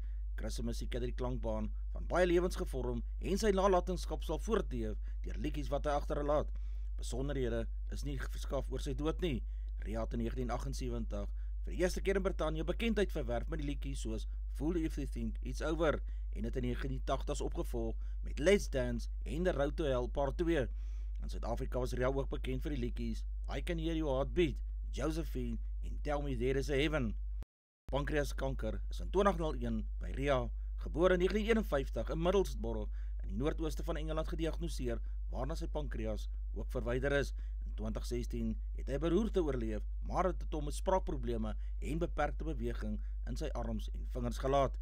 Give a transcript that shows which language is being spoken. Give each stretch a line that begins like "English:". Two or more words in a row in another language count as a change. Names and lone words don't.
Afrikaans: Chris se musiek het die klankbaan van baie lewens gevorm en sy nalatenskap sal voortleef deur liedjies wat hy agterlaat. Besonderhede is nie verskaf oor sy dood nie. Rea het in 1978 vir die eerste keer in Brittanje bekendheid verwerf met die liedjies soos Fool If They Think It's Over en het in 1980s opgevolg met Let's Dance en The Road to Hell Part 2. In Suid-Afrika was Rea ook bekend vir die liedjies I Can Hear Your Heartbeat, Josephine en Tell Me There Is a Heaven. Pankreaskanker is in 2001 by Rea, gebore in 1951 in Middlesbrough in die noordooste van Engeland gediagnoseer, waarna sy pankreas ook verwyder is. In 2016 het hy beroerte oorleef, maar het hom met spraakprobleme en beperkte beweging in sy arms en vingers gelaat.